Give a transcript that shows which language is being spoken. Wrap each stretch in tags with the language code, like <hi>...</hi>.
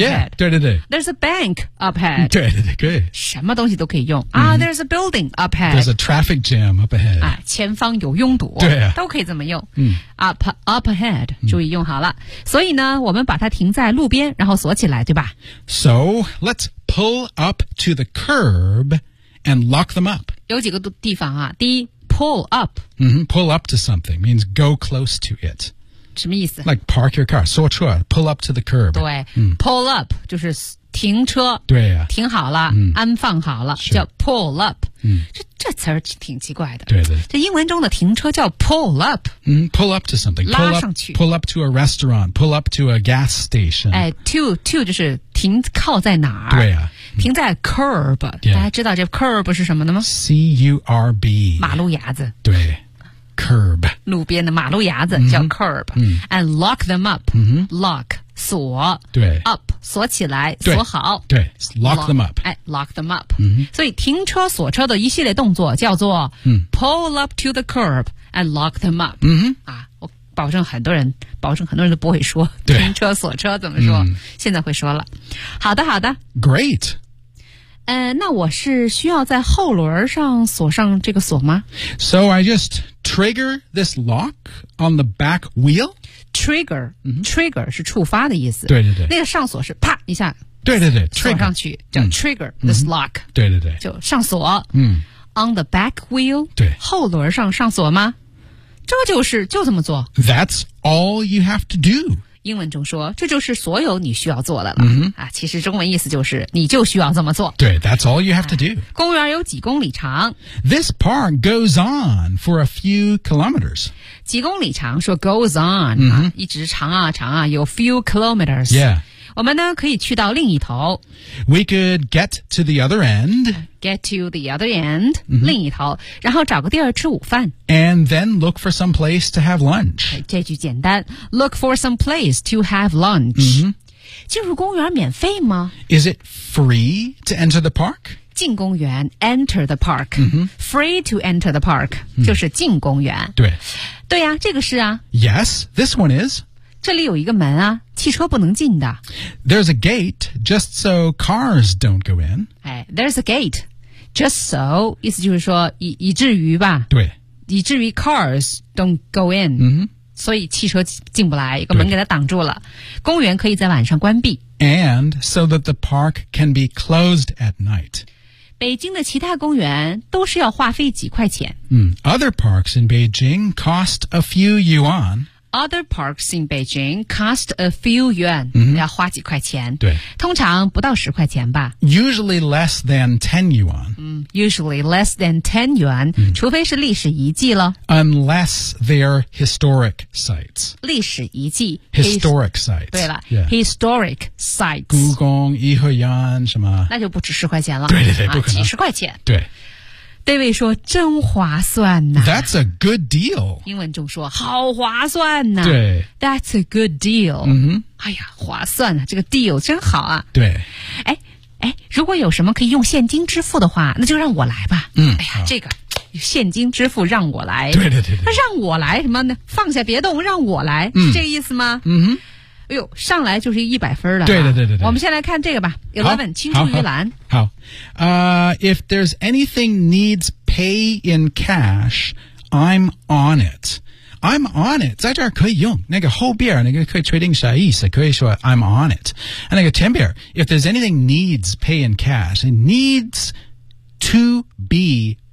<en>ahead. Yeah,</en> <zh>对对对。</zh> <en>There's a bank up ahead.</en> <zh>对对对，可以。什么东西都可以用、嗯、啊</zh> <en>！There's a building up ahead. There's a traffic jam up ahead.</en> <zh>啊，前方有拥堵。对、啊，都可以这么用。嗯，</zh> <en>up ahead，</en> <zh>注意用好了、嗯。所以呢，我们把它停在路边，然后锁起来，对吧</zh> <en>？So let's pull up to the curb and lock them up.</en> <zh>有几个地方啊，第一。Pull up.、</zh> <en>Mm-hmm. Pull up to something means go close to it.</en> <zh>什么意思</zh> <en>Like park your car.</en> <zh>锁车</zh> <en>pull up to the curb.</en> <zh>对、 mm.</zh> <en>Pull up</en> <zh>就是停车对呀、啊、停好了、 mm. 安放好了、</zh> <en>sure.</en> <zh>叫 pull up.、 Mm. 这词儿挺奇怪的。对对。这英文中的停车叫</zh> <en>pull up.、 Mm. Pull up to something.</en> <zh>拉上去</zh> <en>pull up to a restaurant. Pull up to a gas station.</en> <zh>哎</zh> <en>to</en> <zh>就是停靠在哪儿对呀、啊。停在 curb、</zh> <en>yeah.</en> <zh>大家知道这 curb 是什么的吗</zh> <en>C-U-R-B</en> <zh>马路牙子对 curb 路边的马路牙子叫 curb、 mm-hmm.</zh> <en>and lock them up、 mm-hmm.</en> <zh>lock 锁对</zh> <en>up</en> <zh>锁起来锁好</zh> <en>对 lock them up 哎 lock them up、 mm-hmm.</en> <zh>所以停车锁车的一系列动作叫做、 mm-hmm.</zh> <en>pull up to the curb and lock them up、 mm-hmm.</en> <zh>啊保证很多人都不会说停车锁车怎么说、嗯、现在会说了好的好的</zh> <en>Great、</en> <zh>那我是需要在后轮上锁上这个锁吗</zh> <en>So I just trigger this lock on the back wheel Trigger、</en> <zh>嗯、 Trigger 是触发的意思对对对那个上锁是啪一下对对对锁上去</zh> <en>trigger, 叫 trigger、嗯、this lock</en> <zh>对对对就上锁、嗯、</zh> <en>On the back wheel</en> <zh>对后轮上上锁吗这就是就这么做</zh> <en>That's all you have to do</en> <zh>英文中说这就是所有你需要做的了、 mm-hmm. 啊、其实中文意思就是你就需要这么做对</zh> <en>That's all you have to do、</en> <zh>啊、公园有几公里长</zh> <en>This park goes on for a few kilometers</en> <zh>几公里长说</zh> <en>goes on、 mm-hmm.</en> <zh>啊、一直长啊长啊有 few kilometers、</zh> <en>yeah.</en> <zh>我们呢可以去到另一头</zh> <en>We could get to the other end Get to the other end,、 mm-hmm.</en> <zh>另一头，然后找个地儿吃午饭。</zh> <en>And then look for some place to have lunch.</en> <zh>这句简单</zh> <en>，look for some place to have lunch.、 Mm-hmm.</en> <zh>进入公园免费吗</zh> <en>？Is it free to enter the park?</en> <zh>进公园</zh> <en>，enter the park.、 Mm-hmm. Free to enter the park、 mm-hmm.</en> <zh>就是进公园。对，对呀、啊，这个是啊。</zh> <en>Yes, this one is.</en> <zh>这里有一个门啊。汽车不能进的。</zh> <en>There's a gate just so cars don't go in. 哎 ，there's a gate just so</en> <zh>意思就是说以至于吧。对。以至于</zh> <en>cars don't go in.</en> <zh>嗯哼。所以汽车进不来，一个门给它挡住了。公园可以在晚上关闭。</zh> <en>And so that the park can be closed at night.</en> <zh>北京的其他公园都是要花费几块钱。</zh> <en>嗯 ，Other parks in Beijing cost a few yuan. Other parks in Beijing cost a few yuan,、 mm-hmm.</en> <zh>要花几块钱。对，通常不到十块钱吧。</zh> <en>Usually less than 10 yuan.、嗯、usually less than 10 yuan,、</en> <zh>嗯、除非是历史遗迹了。</zh> <en>Unless they're historic sites.</en> <zh>历史遗迹。</zh> <en>Historic sites.</en> <zh>对了、</zh> <en>yeah. ,historic sites.</en> <zh>故宫、颐和园什么。那就不止十块钱了。对对对，不可能。啊、几十块钱。对。 David 说真划算呐、啊、</zh> <en>That's a good deal</en> <zh>英文中说好划算呐、啊、对</zh> <en>That's a good deal、 mm-hmm.</en> <zh>哎呀划算啊这个 deal 真好啊对哎哎，如果有什么可以用现金支付的话那就让我来吧、嗯、哎呀这个现金支付让我来对对 对那让我来什么呢放下别动让我来、嗯、是这个意思吗嗯哼哎呦上来就是100分了、啊、对对对 对我们先来看这个吧 11 青出于蓝</zh> <en>好if there's anything needs pay in cash, I'm on it. I'm on it.</en> <zh>在这儿可以用那个后边那个可以确定啥意思，可以说 I'm on it. 那个前边</zh> <en>if there's anything needs pay in cash, it needs to be</en>